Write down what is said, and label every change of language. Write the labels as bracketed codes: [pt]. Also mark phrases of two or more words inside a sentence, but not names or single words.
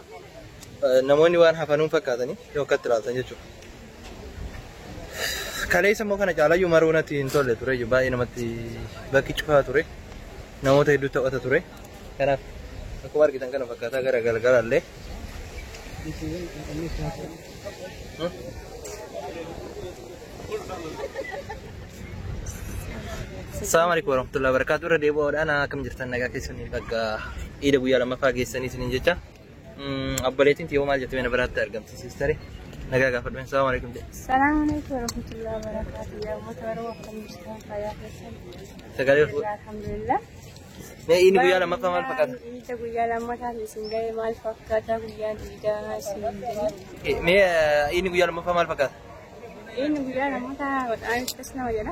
[om] Namoonni waan hafanuun fakkaatanii yoo akkatti ilaaltan jechuudha. Kaleessa immoo kana caalayyuu maruu natti hin tolle ture baay'ee namatti bakki cufaa ture namoota hedduu taphata ture. Kanaaf akkuma argitan kana fakkaataa gara galgalallee. [ar] السلام عليكم ورحمة الله وبركاته. [om] Irra deebi'uudhaan akkam jirtan nagaa keessanii bakka iida guyyaa lammaffaa geessanii isiniin jecha. Abboleettiin tiyoo maal jettee mana biraatti argamti siistare. Nagaa gaafadhu. [ar] السلام عليكم. السلام عليكم ورحمة الله وبركاته. [om] Ya motora akkam jirtan fayyaa keessanii. Sagalee alhamdulillah. Mee inni guyyaa lammaffaa maal fakkaata? Iida guyyaa lammaffaa isin ga'e maal fakkaata guyyaan iidaa isin ga'e? Mee inni guyyaa lammaffaa maal fakkaata? Ini guyyaa lammataa wadhaan ittis nama jedha.